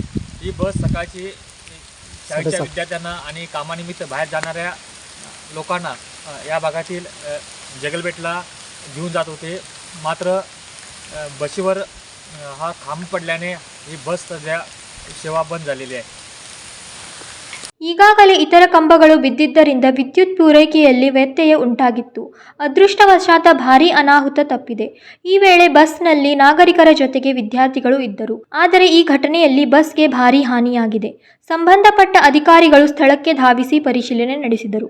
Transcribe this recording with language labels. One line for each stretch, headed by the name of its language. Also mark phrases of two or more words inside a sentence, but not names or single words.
Marathi: ही बस सकाळची शाळेच्या विद्यार्थ्यांना आणि कामानिमित्त बाहेर जाणाऱ्या लोकांना या भागातील जगलबेटला घेऊन जात होते. मात्र बसीवर हा खांब पडल्याने ही बस सध्या सेवा बंद झालेली आहे.
Kannada: ಈಗಾಗಲೇ ಇತರ ಕಂಬಗಳು ಬಿದ್ದಿದ್ದರಿಂದ ವಿದ್ಯುತ್ ಪೂರೈಕೆಯಲ್ಲಿ ವ್ಯತ್ಯಯ ಉಂಟಾಗಿತ್ತು. ಅದೃಷ್ಟವಶಾತ್ ಭಾರೀ ಅನಾಹುತ ತಪ್ಪಿದೆ. ಈ ವೇಳೆ ಬಸ್ನಲ್ಲಿ ನಾಗರಿಕರ ಜೊತೆಗೆ ವಿದ್ಯಾರ್ಥಿಗಳು ಇದ್ದರು. ಆದರೆ ಈ ಘಟನೆಯಲ್ಲಿ ಬಸ್ಗೆ ಭಾರೀ ಹಾನಿಯಾಗಿದೆ. ಸಂಬಂಧಪಟ್ಟ ಅಧಿಕಾರಿಗಳು ಸ್ಥಳಕ್ಕೆ ಧಾವಿಸಿ ಪರಿಶೀಲನೆ ನಡೆಸಿದರು.